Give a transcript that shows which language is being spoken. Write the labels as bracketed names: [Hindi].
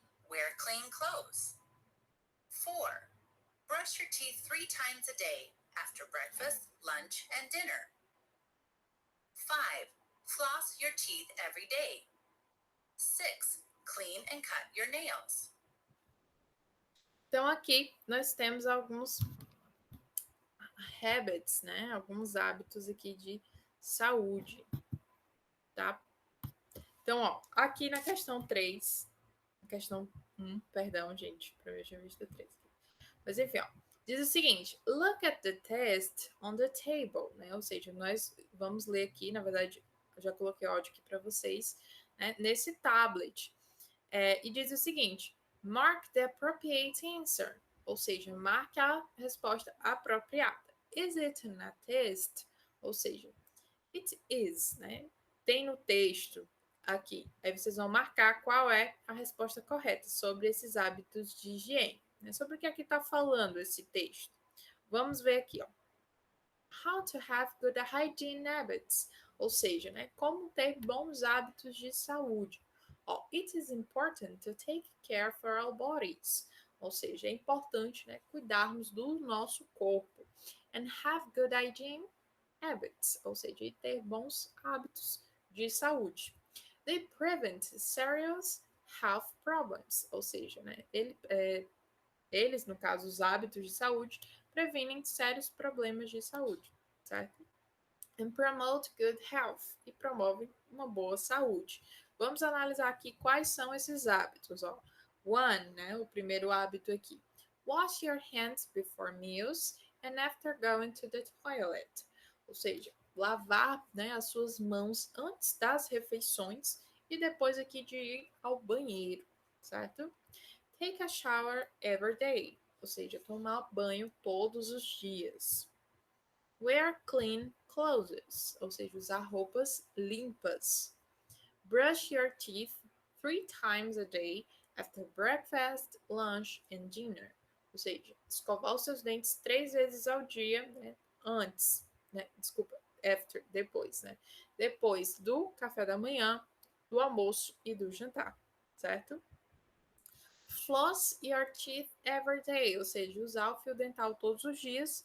[English] Wear clean clothes. 4. Brush your teeth 3 times a day after breakfast, lunch, and dinner. 5. Floss your teeth every day. 6. Clean and cut your nails. [Portuguese] Então, aqui nós temos alguns habits, né? Alguns hábitos aqui de saúde, tá? Então, ó, aqui na questão 3, na questão 1, perdão, gente, para mim eu tinha visto 3. Mas enfim, ó, diz o seguinte: [English] look at the test on the table, [Portuguese] né? Ou seja, nós vamos ler aqui, na verdade, eu já coloquei o áudio aqui para vocês, né? Nesse tablet. E diz o seguinte: [English] mark the appropriate answer, [Portuguese] ou seja, marque a resposta apropriada. [English] Is it a test? [Portuguese] Ou seja, [English] it is, né? [Portuguese] Tem no texto aqui. Aí vocês vão marcar qual é a resposta correta sobre esses hábitos de higiene. Né? Sobre o que aqui está falando esse texto. Vamos ver aqui, ó. [English] How to have good hygiene habits. [Portuguese] Ou seja, né? Como ter bons hábitos de saúde. [English] Ó, it is important to take care for our bodies. [Portuguese] Ou seja, é importante, né, cuidarmos do nosso corpo. [English] And have good hygiene habits, [Portuguese] ou seja, ter bons hábitos de saúde. [English] They prevent serious health problems, [Portuguese] ou seja, né, eles, no caso, os hábitos de saúde, previnem sérios problemas de saúde, certo? [English] And promote good health, [Portuguese] e promovem uma boa saúde. Vamos analisar aqui quais são esses hábitos, ó. One, né, o primeiro hábito aqui. [English] Wash your hands before meals and after going to the toilet. [Portuguese] Ou seja, lavar, né, as suas mãos antes das refeições e depois aqui de ir ao banheiro, certo? [English] Take a shower every day, [Portuguese] ou seja, tomar banho todos os dias. [English] Wear clean clothes, [Portuguese] ou seja, usar roupas limpas. [English] Brush your teeth 3 times a day after breakfast, lunch and dinner. [Portuguese] Ou seja, escovar os seus dentes 3 vezes ao dia, né, antes, né, desculpa, after, depois, né, depois do café da manhã, do almoço e do jantar, certo? [English] Floss your teeth every day, [Portuguese] ou seja, usar o fio dental todos os dias.